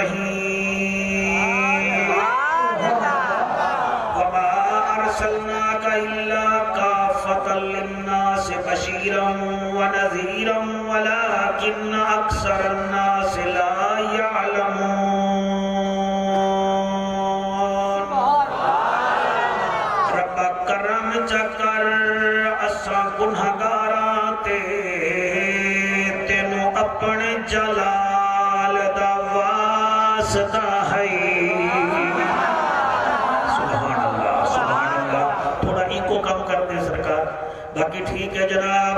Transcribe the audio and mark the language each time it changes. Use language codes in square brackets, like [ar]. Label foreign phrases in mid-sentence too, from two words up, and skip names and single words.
[ar] الرحيم وما أرسلناك إلا كافة للناس بشيرا ونذيرا ولكن أكثر الناس لا [pa] يعلمون رب کرم چکر اساں گنہگاراں تے تینوں اپنے جلال دا واسطہ ہے۔ [ar] سبحان اللہ [pa] تھوڑا ایکو کم کر دیں سرکار، باقی ٹھیک ہے جناب۔